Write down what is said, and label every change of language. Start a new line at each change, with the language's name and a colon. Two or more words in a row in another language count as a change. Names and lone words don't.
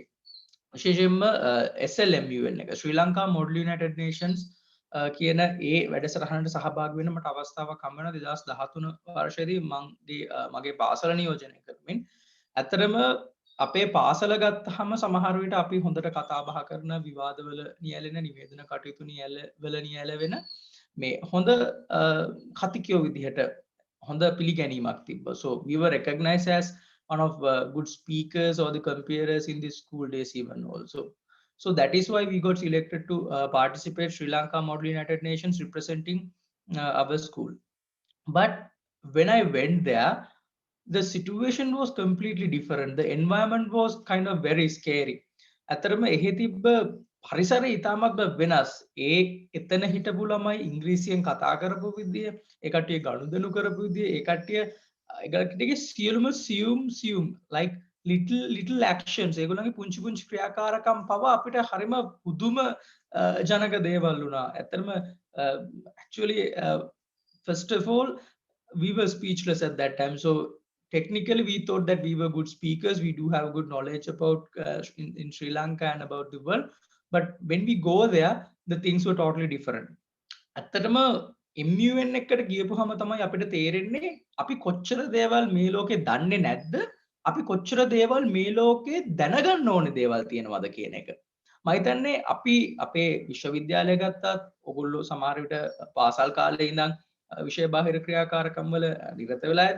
Sinhala: විශේෂයෙන්ම SLMUN එක ශ්‍රී ලංකා මොඩල් යුනයිටඩ් නේෂන්ස් කියන ඒ වැඩසටහනට සහභාගී වෙන්න මට අවස්ථාවක් හම්බ වෙනවා 2013 වර්ෂයේදී මගේ පාසල නියෝජනය කරමින්. ඇත්තටම අපේ පාසල ගත්තාම සමහර විට අපි හොඳට කතා බහ කරන විවාදවල නියැලෙන නිවේදන කටයුතු නියැලවල නියැලවෙන මේ හොඳ කතිකයෝ විදිහට හොඳ පිළිගැනීමක් තිබ්බා.
English: So we were recognized as one of good speakers or the compares in the school days even also. So that is why we got selected to participate Sri Lanka Model United Nations representing our school. But when I went there, the situation was completely different. The environment was kind of very scary.
Sinhala: ඇතරම එහි තිබ්බ හරිසර ඉතාමත් වෙනස්. ඒ එතන හිටපු ළමයි ඉංග්‍රීසියෙන් කතා කරපු විදිය, ඒ කට්ටිය ගනුදෙනු කරපු විදිය, ඒ කට්ටියගේ සියලුම සියුම්
English: like little actions,
Sinhala: ඒගොල්ලන්ගේ පුංචි පුංචි ක්‍රියාකාරකම් පවා අපිට හරිම පුදුම ජනක දේවල් වුණා.
English: ඇත්තටම actually first of all we were speechless at that time. So technically we thought that we were good speakers, we do have good knowledge about in Sri Lanka and about the world, but when we go there the things were totally different.
Sinhala: ඇත්තටම MUN එකට ගියපුවම තමයි අපිට තේරෙන්නේ අපි කොච්චර දේවල් මේ ලෝකේ දන්නේ නැද්ද, අපි කොච්චර දේවල් මේ ලෝකේ දැනගන්න ඕනේ දේවල් තියෙනවද කියන එක. මම හිතන්නේ අපි අපේ විශ්වවිද්‍යාලය ගත්තත් ඔයගොල්ලෝ සමහර විට පාසල් කාලේ ඉඳන් විෂය බාහිර ක්‍රියාකාරකම් වල නිරත වෙලා ඇති.